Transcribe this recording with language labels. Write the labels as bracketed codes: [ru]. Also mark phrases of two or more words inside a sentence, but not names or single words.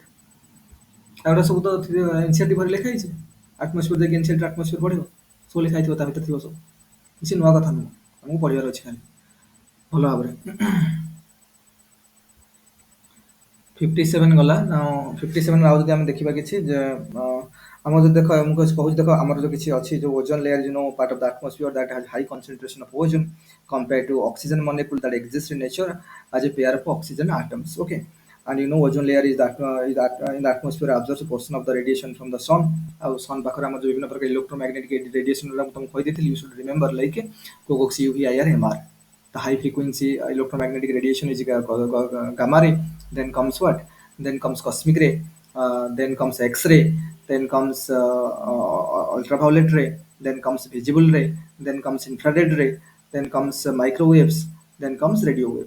[or] ଏଗୁଡ଼ା ସବୁ ତ ଏନସିଆରଟି ଭରି ଲେଖା ହେଇଛି ଆଟମୋସ୍ଫିୟର ଦେଇକି ଏନସିଆରଟି ଆଟମୋସ୍ଫିୟର ପଢିବ ସବୁ ଲେଖା ହେଇଥିବ ତା ଭିତରେ ଥିବ ସବୁ କିଛି ନୂଆ କଥା ନୁହଁ ଆମକୁ ପଢିବାର ଅଛି ଖାଲି ଭଲ ଭାବରେ। 57 ଗଲା ନା 57 ଆଉ ଯଦି ଆମେ ଦେଖିବା କିଛି ଯେ ଆମର ଯଦି ଦେଖ ମୁଁ କହୁଛି ଦେଖ ଆମର ଯୋଉ କିଛି ଅଛି ଯୋଉ [en] ozone layer you know part of the atmosphere that has high concentration of ozone compared to oxygen molecule that exists in nature as a pair of oxygen atoms। Okay, and you know ozone layer is that in the atmosphere absorbs a portion of the radiation from the sun। [or] ଆଉ sun ପାଖରେ ଆମର ଯୋଉ ବିଭିନ୍ନ ପ୍ରକାର [en] electromagnetic radiation [or] ଗୁଡା ମୁଁ ତମକୁ କହିଦେଇଥିଲି [en] you should remember like coax UV IR MR। The high frequency electromagnetic radiation is gamma ray, then comes what? Then comes cosmic ray, then comes X-ray, then comes ultraviolet ray, then comes visible ray, then comes infrared ray, then comes microwaves, then comes radio waves।